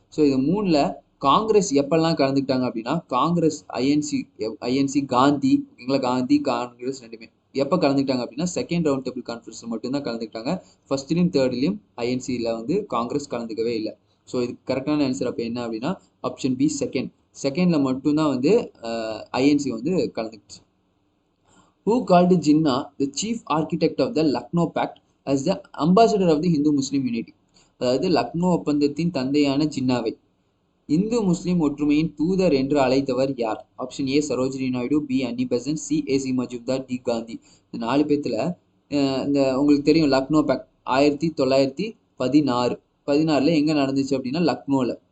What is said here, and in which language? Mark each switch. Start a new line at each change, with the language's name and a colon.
Tamil: So இது 3ல் காங்கிரஸ் எப்பெல்லாம் கலந்துக்கிட்டாங்க அப்படின்னா காங்கிரஸ் ஐஎன்சி காந்தி, ஓகேங்களா, காந்தி காங்கிரஸ் ரெண்டுமே எப்போ கலந்துக்கிட்டாங்க அப்படின்னா செகண்ட் ரவுண்ட் டேபிள் கான்ஃபரன்ஸ் மட்டும்தான் கலந்துக்கிட்டாங்க. ஃபர்ஸ்ட்லையும் தேர்ட்லையும் ஐஎன்சியில் வந்து காங்கிரஸ் கலந்துக்கவே இல்லை. ஸோ இதுக்கு கரெக்டான ஆன்சர் அப்போ என்ன அப்படின்னா ஆப்ஷன் பி செகண்டில் மட்டும்தான் வந்து ஐஎன்சி வந்து கலந்துக்கிச்சு.
English: Who called Jinnah the chief architect of the Lucknow Pact as the ambassador of the Hindu-Muslim unity?
Tamil: அதாவது லக்னோ ஒப்பந்தத்தின் தந்தையான ஜின்னாவை இந்து முஸ்லிம் ஒற்றுமையின் தூதர் என்று அழைத்தவர் யார்? Option A Sarojini Naidu, B Annie Besant, C AC Majumdar, D Gandhi. இந்த 4 பேத்துல இந்த உங்களுக்கு தெரியும் லக்னோ பேக்ட் 1916 எங்க நடந்துச்சு அப்படின்னா லக்னோல.